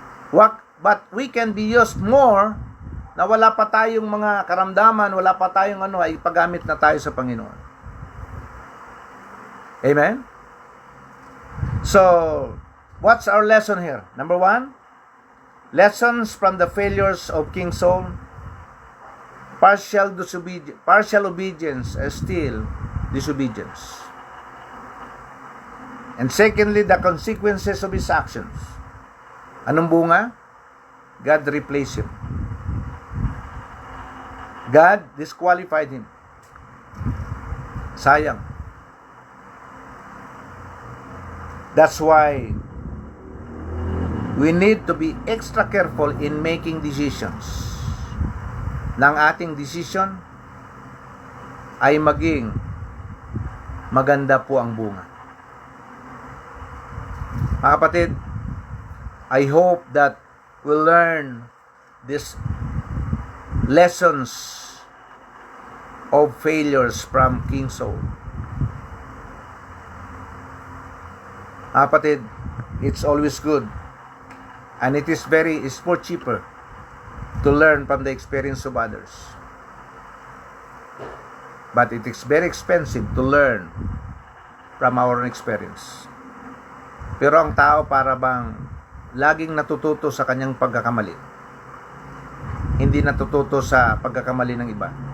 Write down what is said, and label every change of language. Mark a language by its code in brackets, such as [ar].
[en] But we can be used more [tl] na wala pa tayong mga karamdaman, wala pa tayong ay ipagamit na tayo sa Panginoon. [en] Amen? So, what's our lesson here? Number 1, lessons from the failures of King Saul. Partial obedience is still disobedience. And secondly, the consequences of his actions. [tl] Anong bunga? [en] God replaced him. God disqualified him. [tl] Sayang. [en] That's why we need to be extra careful in making decisions. [tl] Nang ating decision ay maging maganda po ang bunga. Mga kapatid, [en] I hope that we'll learn these lessons of failures from King Saul. [tl] Mga kapatid, [en] it's always good and it's more cheaper to learn from the experience of others. But it is very expensive to learn from our own experience. [tl] Pero ang tao para bang laging natututo sa kanyang pagkakamali. Hindi natututo sa pagkakamali ng iba.